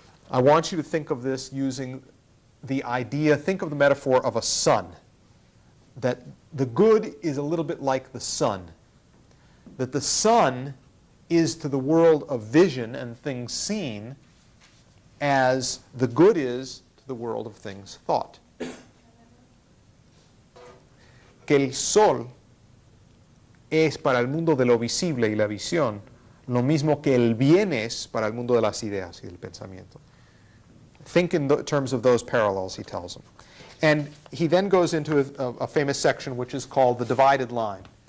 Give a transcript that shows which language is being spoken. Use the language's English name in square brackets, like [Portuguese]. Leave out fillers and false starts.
[English] I want you to think of this using the idea, think of the metaphor of a sun. That the good is a little bit like the sun. That the sun is to the world of vision and things seen as the good is to the world of things thought. [Spanish] Que el sol es para el mundo de lo visible y la visión lo mismo que el bien es para el mundo de las ideas y del pensamiento. [English] Think in terms of those parallels, he tells them. And he then goes into a famous section which is called the divided line.